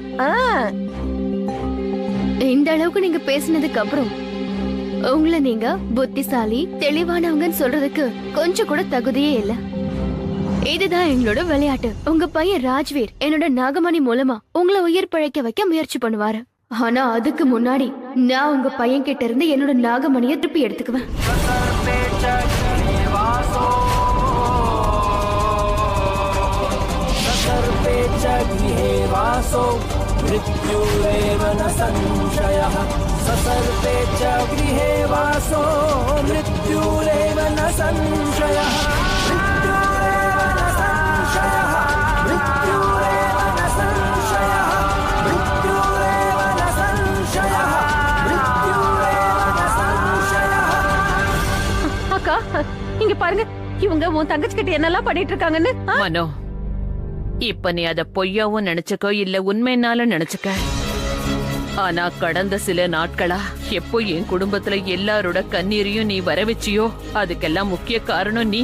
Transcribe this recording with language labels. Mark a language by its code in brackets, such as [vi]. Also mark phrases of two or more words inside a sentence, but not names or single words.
[ta] இந்த அளவுக்கு நீங்க பேசினதுக்கு அப்புறம் உங்களை நீங்க புத்திசாலி தெளிவானவங்கன்னு சொல்றதுக்கு கொஞ்சம் கூட தகுதியே இல்ல. இதுதான் எங்களோட விளையாட்டு. உங்க பையன் ராஜ்வீர் என்னோட நாகமணி மூலமா உங்களை உயிர் பழைக்க வைக்க முயற்சி பண்ணுவாரு. ஆனா அதுக்கு முன்னாடி நான் உங்க பையன் கிட்ட இருந்து என்னோட நாகமணியை திருப்பி எடுத்துக்குவேன். [sa] मृत्युरेव न संशयः ससर्पे च गृहे वासो मृत्युरेव न संशयः मृत्युरेव न संशयः मृत्युरेव न संशयः मृत्युरेव न संशयः मृत्युरेव न संशयः. [ta] அக்கா, இங்க பாருங்க, இவங்க உன் தங்கச்சி கிட்ட என்னெல்லாம் பண்ணிட்டு இருக்காங்கன்னு. மனோ, இப்ப நீ அத பொய்யாவும் நினைச்சுக்கோ இல்ல உண்மைனாலும் நினைச்சுக்க. ஆனா கடந்த சில நாட்களா எப்போ என் குடும்பத்துல எல்லாரோட கண்ணீரையும் நீ வர வச்சியோ அதுக்கெல்லாம் முக்கிய காரணம் நீ.